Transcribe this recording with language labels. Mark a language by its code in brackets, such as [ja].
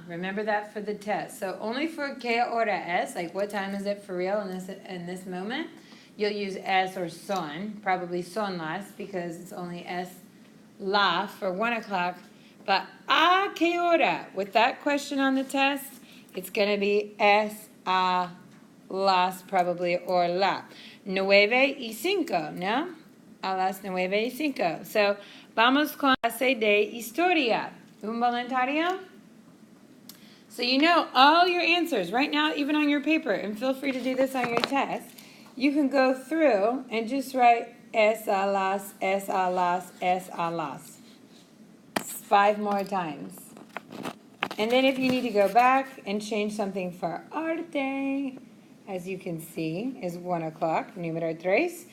[en] Remember that for the test. So only for qué hora es, like what time is it for real in this moment, you'll use es or son, probably son las, because it's only es la for 1 o'clock. But a qué hora, with that question on the test, it's going to be es a las probably, or la. [es] 9:05, ¿no? A las 9:05. So, vamos con la clase de historia. Un voluntario? [en] So you know all your answers right now, even on your paper, and feel free to do this on your test. You can go through and just write es a las, es a las, es a las. 5 more times. And then if you need to go back and change something for arte, as you can see, is 1 o'clock, número 3.